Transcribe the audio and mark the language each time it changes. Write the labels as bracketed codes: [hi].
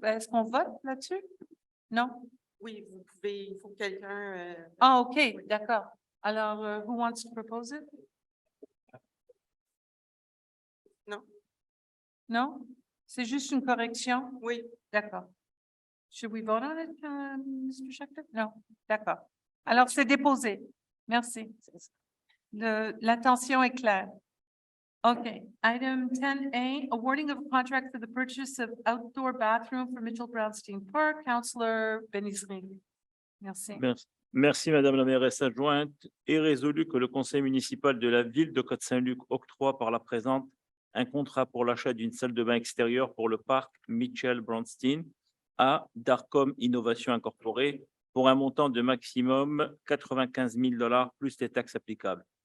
[fr] Est-ce qu'on vote là-dessus? Non? Oui, vous pouvez, il faut que quelqu'un... OK, d'accord. [en] Alors, who wants to propose it? [fr] Non. Non? C'est juste une correction? Oui. D'accord. [en] Should we vote on it, [fr] Mr. Schechter? Non, d'accord. Alors, c'est déposé. Merci. L'intention est claire. [en] Okay, item 10A, awarding of a contract for the purchase of outdoor bathroom for Mitchell Brownstein Park. Councillor Benizri. Merci. [fr] Merci, Madame la mairesse adjointe. Est résolu que le conseil municipal de la ville de Côte Saint-Luc octroie par la présente un contrat pour l'achat d'une salle de bain extérieure pour le parc Mitchell Brownstein à Darcom Innovation Incorporée pour un montant de maximum 95 000 $ plus les taxes applicables.